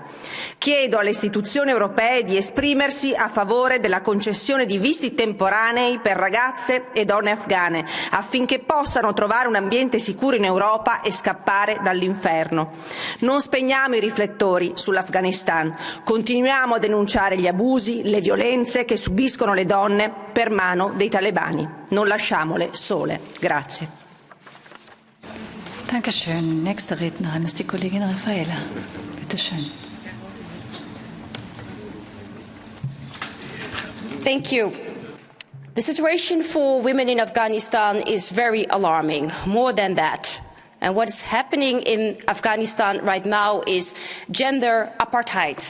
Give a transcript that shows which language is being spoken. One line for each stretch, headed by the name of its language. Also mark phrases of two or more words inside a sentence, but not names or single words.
Italian: Chiedo alle istituzioni europee di esprimersi a favore della concessione di visti temporanei per ragazze e donne afghane, affinché possano trovare un ambiente sicuro in Europa libertà e scappare dall'inferno. Non spegniamo i riflettori sull'Afghanistan, continuiamo a denunciare gli abusi, le violenze che subiscono le donne per mano dei talebani. Non lasciamole sole. Grazie.
German: Dankeschön. Nächste Rednerin ist die Kollegin Raffaella. Bitte schön.
English: Thank you. The situation for women in Afghanistan is very alarming, more than that. And what is happening in Afghanistan right now is gender apartheid.